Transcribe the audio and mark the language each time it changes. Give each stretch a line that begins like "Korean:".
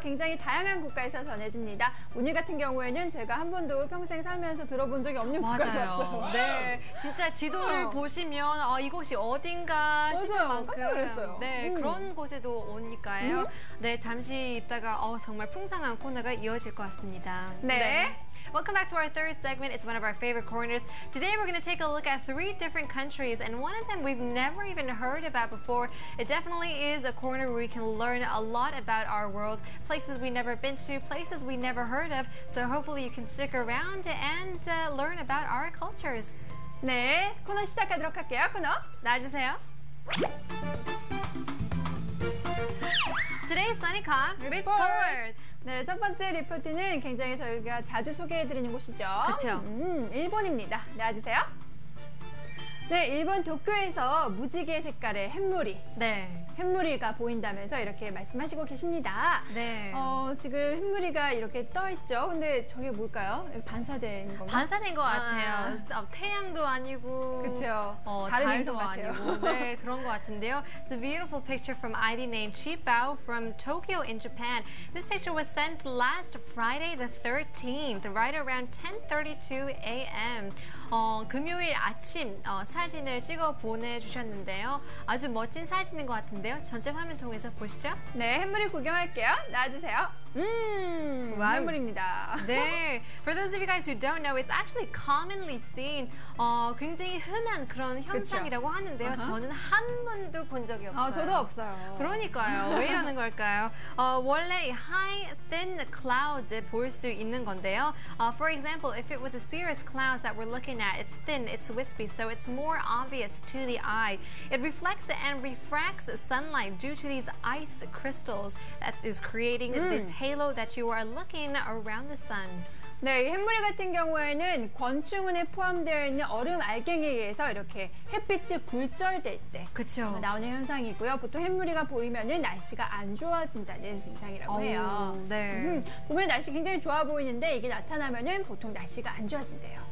Korean: 굉장히 다양한 국가에서 전해집니다. 오늘 같은 경우에는 제가 한 번도 평생 살면서 들어본 적이 없는 국가에서 왔어요. 네, 진짜 지도를 보시면 이곳이 어딘가 싶을 맞아요. 만큼 깜짝 놀랐어요. 네, 그런 곳에도 오니까요. 네, 잠시 있다가 정말 풍성한 코너가 이어질 것 같습니다. 네.
English: Welcome back to our third segment. It's one of our favorite corners. Today we're going to take a look at 3 different countries, and one of them we've never even heard about before. It definitely is a corner where we can learn a lot about our world, places we've never been to, places we never heard of. So hopefully you can stick around and learn about our cultures.
Korean: 네, 코너 시작하도록 할게요. 코너 나와주세요.
English: Today's SunnyCom Report.
Korean: 네, 첫 번째 리포트는 굉장히 저희가 자주 소개해드리는 곳이죠. 그쵸. 일본입니다. 나와주세요. 네, 일본 도쿄에서 무지개 색깔의 햇무리. 네. 햇무리가 보인다면서 이렇게 말씀하시고 계십니다. 네. 지금 햇무리가 이렇게 떠 있죠. 근데 저게 뭘까요? 반사된 건가요? 반사된 것 같아요. 태양도 아니고, 그렇죠. 다른 행성 같아요. 아니고, 네, 그런 것 같은데요.
English: It's a beautiful picture from ID named Chibao from Tokyo in Japan. This picture was sent last Friday the 13th, right around 10:32 a.m.
Korean: 금요일 아침 사진을 찍어 보내주셨는데요. 아주 멋진 사진인 것 같은데요. 전체 화면 통해서 보시죠. 네, 햇무리 구경할게요. 나와주세요. 와우. 햇무리입니다.
English: 네, for those of you guys who don't know, it's actually commonly seen.
Korean: 굉장히 흔한 그런 현상이라고 하는데요. 저는 한 번도 본 적이 없어요. 저도 없어요. 그러니까요. 왜 이러는 걸까요? 원래
English: high, thin clouds
Korean: 에 볼 수 있는 건데요.
English: For example, if it was a cirrus clouds that we're looking at, it's thin, it's wispy, so it's more obvious to the eye. It reflects and refracts sunlight due to these ice crystals that is creating this halo that you are looking around the sun.
Korean: 네, 이 햇무리 같은 경우에는 권충운에 포함되어 있는 얼음 알갱이에 의해서 이렇게 햇빛이 굴절될 때 그쵸. 나오는 현상이고요. 보통 햇무리가 보이면은 날씨가 안 좋아진다는 증상이라고 해요. 네. 보면 날씨 굉장히 좋아 보이는데 이게 나타나면은 보통 날씨가 안 좋아진대요.